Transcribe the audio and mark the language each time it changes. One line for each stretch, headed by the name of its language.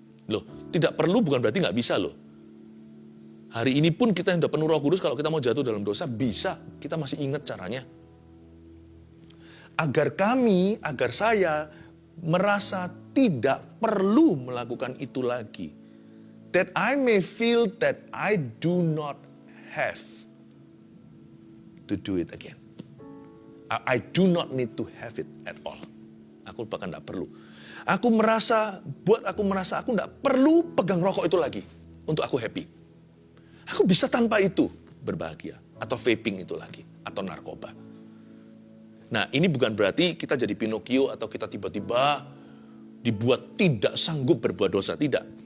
Indonesian: Loh, tidak perlu bukan berarti nggak bisa loh. Hari ini pun kita yang udah penuh Roh Kudus, kalau kita mau jatuh dalam dosa, bisa. Kita masih ingat caranya. Agar saya merasa tidak perlu melakukan itu lagi.
English: That I may feel that I do not have to do it again. I do not need to have it at all.
Indonesian: Aku bahkan tidak perlu. Aku merasa aku tidak perlu pegang rokok itu lagi untuk aku happy. Aku bisa tanpa itu berbahagia. Atau vaping itu lagi. Atau narkoba. Nah ini bukan berarti kita jadi Pinocchio atau kita tiba-tiba dibuat tidak sanggup berbuat dosa. Tidak.